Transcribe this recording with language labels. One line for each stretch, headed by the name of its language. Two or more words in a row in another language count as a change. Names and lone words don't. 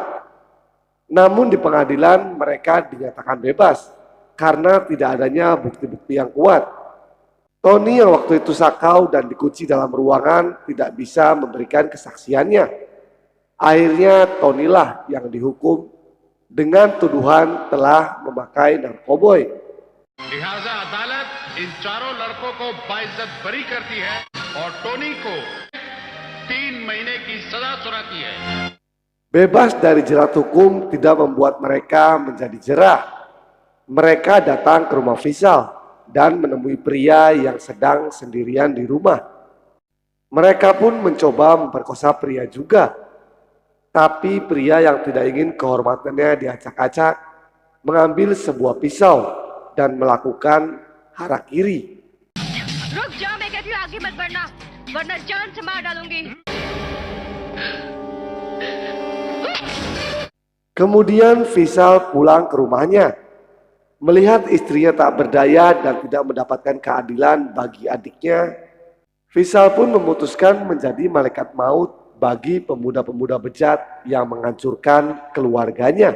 Indonesian: Namun di pengadilan mereka dinyatakan bebas karena tidak adanya bukti-bukti yang kuat. Tony yang waktu itu sakau dan dikunci dalam ruangan tidak bisa memberikan kesaksiannya. Akhirnya Tony lah yang dihukum dengan tuduhan telah memakai narkoboy.
Hindi: लिहाजा अदालत इन चारों लड़कों को बाइज्जत बरी करती है और टोनी को 3 महीने की सजा सुनाती है।
Indonesian: Bebas dari jerat hukum tidak membuat mereka menjadi jerah. Mereka datang ke rumah Visal dan menemui pria yang sedang sendirian di rumah. Mereka pun mencoba memperkosa pria juga. Tapi pria yang tidak ingin kehormatannya diacak-acak mengambil sebuah pisau dan melakukan harakiri.
Hindi: रुक जा, मैं कहती हूँ आगे मत बढ़ना, वरना जान से मार डालूंगी।
Indonesian: Kemudian Visal pulang ke rumahnya. Melihat istrinya tak berdaya dan tidak mendapatkan keadilan bagi adiknya, Visal pun memutuskan menjadi malaikat maut bagi pemuda-pemuda bejat yang menghancurkan keluarganya.